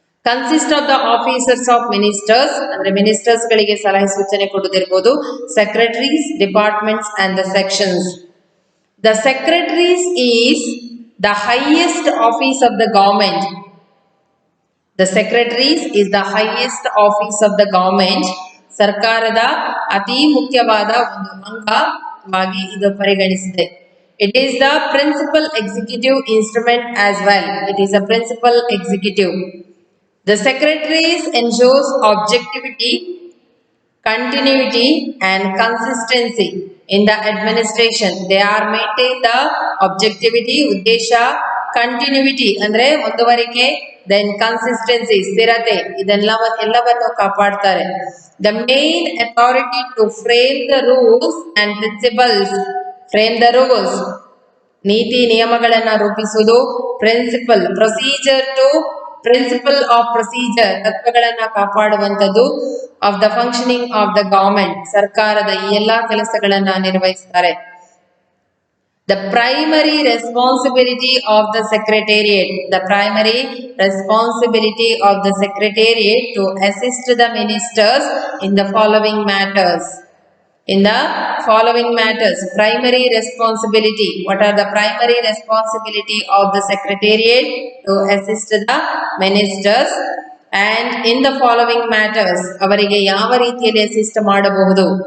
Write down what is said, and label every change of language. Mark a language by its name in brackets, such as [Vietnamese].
[English] consist of the officers of ministers, [Kannada] ಅಂದ್ರೆ ministers ಗಳಿಗೆ ಸಲಹೆ ಸೂಚನೆ ಕೊಡುತ್ತಿರಬಹುದು, [English] Secretaries, departments and the sections. The secretaries is the highest office of the government. The secretaries is the highest office of the government. [Kannada] ಸರ್ಕಾರದ ಅತಿ ಮುಖ್ಯವಾದ ಒಂದು ಅಂಗವಾಗಿ ಇದು ಪರಿಗಣಿಸಿದೆ. [English] It is the principal executive instrument as well. It is a principal executive. The secretaries ensures objectivity, continuity and consistency in the administration. They are maintain the objectivity, ಉದ್ದೇಶ, continuity ಅಂದ್ರೆ ಮುಂದುವರಿಕೆ, then consistency ಸ್ಥಿರತೆ, [Kannada] ಇದೆಲ್ಲವನ್ನು ಕಾಪಾಡ್ತಾರೆ. [English] The main authority to frame the rules and principles, frame the rules, [Kannada] ನೀತಿ ನಿಯಮಗಳನ್ನ ರೂಪಿಸುವುದು, [English] principal, procedure to principal of procedure, [Kannada] ತತ್ವಗಳನ್ನ ಕಾಪಾಡುವಂತದ್ದು, [English] of the functioning of the government, [Kannada] ಸರ್ಕಾರದ ಈ ಎಲ್ಲಾ ಕೆಲಸಗಳನ್ನ ನಿರ್ವಹಿಸ್ತಾರೆ. [English] The primary responsibility of the secretariat, the primary responsibility of the secretariat to assist the ministers in the following matters. In the following matters, primary responsibility. What are the primary responsibility of the secretariat? To assist the ministers. And in the following matters, [Kannada] ಅವರಿಗೆ ಯಾವ ರೀತಿಯಲ್ಲಿ assist ಮಾಡಬಹುದು?